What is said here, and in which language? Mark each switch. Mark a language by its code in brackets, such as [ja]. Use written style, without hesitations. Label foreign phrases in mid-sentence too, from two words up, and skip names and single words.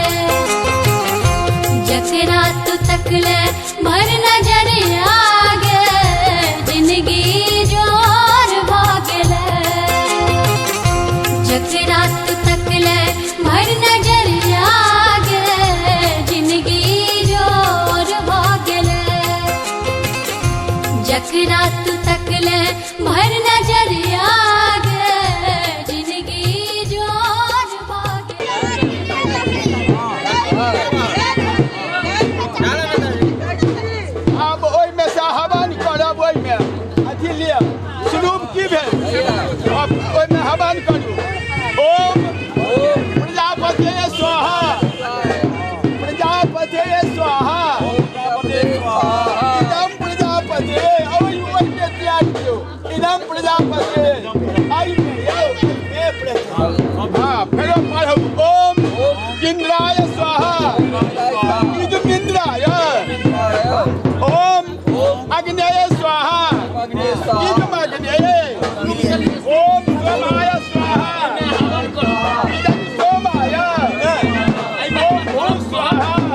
[mai] जकरा तू तकले भर नजरिया गे जिंदगी जोर भागले जकरा तू तकले भर नजरिया गे जिंदगी जोर भागले जकरा तू तकले भर नजरिया गे जिंदगी जोर अब ओहिमे से हवन करब ओहिमे अथी लिअ स्वरूप की भेल अब ओहिमे हवन करू [sa] ओम प्रजापते स्वाहा प्रजापते स्वाहा इदम प्रजापते [mai] ओहिमे त्याग दियौ [sa] इदम प्रजापते [mai] हाँ फेरो पढ़ब [sa] ओम इंद्राय स्वाहा इदमिंद्राय ओम अग्नेय स्वाहा इदमग्नेय ओम सोमाय स्वाहा इदम सोमाय ओम भू स्वाहा